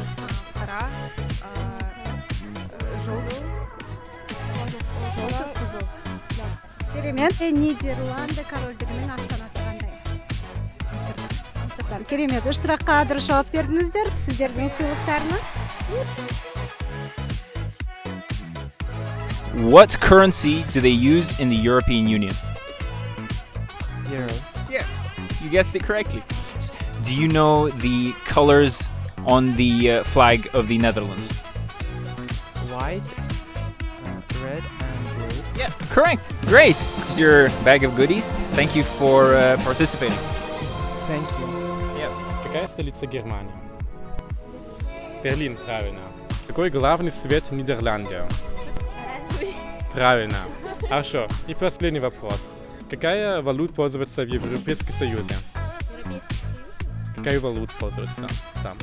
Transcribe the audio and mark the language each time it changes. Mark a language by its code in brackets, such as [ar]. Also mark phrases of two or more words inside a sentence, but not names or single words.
[kk] Қара, Керемет. Нидерланды корольдігінің астанасы қандай? Амстердам. Керемет. Үш сұраққа дұрыс жауап бердіңіздер. Сіздердің сыйлықтарыңыз. [en] What currency do they use in the European Union? Euros. Yeah, you guessed it correctly. Do you know the colors on the flag of the Netherlands? White, red, and blue. Yeah, correct. Great. Here's your bag of goodies. Thank you for participating. Thank you. [ru] Какая столица Германии? Берлин, правильно. Какой главный цвет Нидерландов? Правильно. Хорошо. И последний вопрос. Какая валюта пользуется в Европейском Союзе? Какая валюта пользуется там?